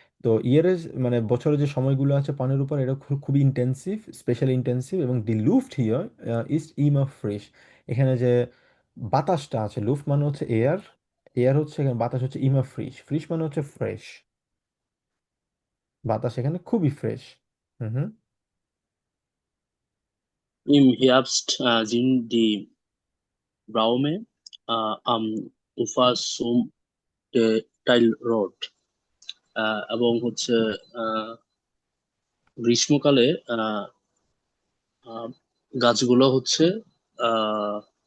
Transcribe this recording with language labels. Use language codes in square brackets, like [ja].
[bn] তো ইয়ারের মানে বছরের যে সময়গুলো আছে পানির উপর, এটা খুবই ইন্টেন্সিভ, স্পেশালি ইন্টেন্সিভ, এবং দি লুফট হিয়ার ইজ ইমা ফ্রেশ। এখানে যে বাতাসটা আছে, লুফট মানে হচ্ছে এয়ার, এয়ার হচ্ছে এখানে, বাতাস হচ্ছে ইমা ফ্রিশ, ফ্রিশ মানে হচ্ছে ফ্রেশ, বাতাস এখানে খুবই fresh. Hmm hmm. [de] Im Herbst sind die Bäume am Ufer zum Teil rot. [bn] এবং হচ্ছে আহ, গ্রীষ্মকালে আহ, আহ, গাছগুলো হচ্ছে আহ,